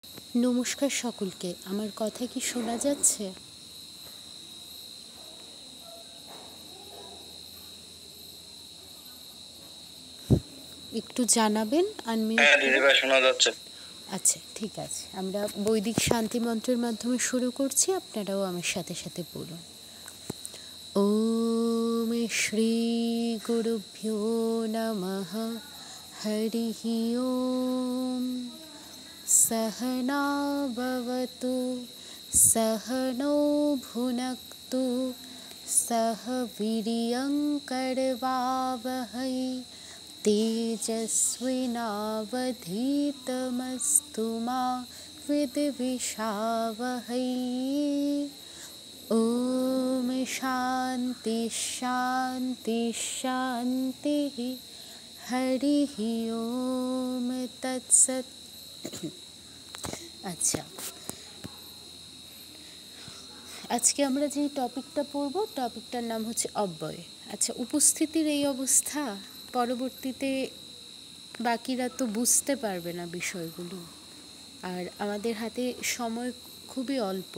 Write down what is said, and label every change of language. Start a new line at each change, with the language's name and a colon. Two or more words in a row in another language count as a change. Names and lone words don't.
Bangla: নমস্কার সকলকে। আমার কথা কি শোনা যাচ্ছে? একটু জানাবেন আনমিউট হ্যাঁ করে। দিদিভাই, শোনা যাচ্ছে। আচ্ছা, ঠিক আছে। আমরা বৈদিক শান্তি মন্ত্রের মাধ্যমে শুরু করছি, আপনারাও আমার সাথে সাথে বলুন।
Sanskrit: ওম শ্রী গুরুভ্যো নমঃ। হরিঃ ওম। सहना भवतु सहनौ भुनक्तु सह वीर्यङ्करवावहै तेजस्विनावधीतमस्तु मा विद्विषावहै। ॐ शान्ति शान्ति शान्तिः। हरिः ओम तत्सत्।
Bangla: আচ্ছা, আজকে আমরা যে টপিকটা পড়ব, টপিকটার নাম হচ্ছে অব্যয়। আচ্ছা, উপস্থিতির এই অবস্থা, পরবর্তীতে বাকিরা তো বুঝতে পারবে না বিষয়গুলো, আর আমাদের হাতে সময় খুবই অল্প।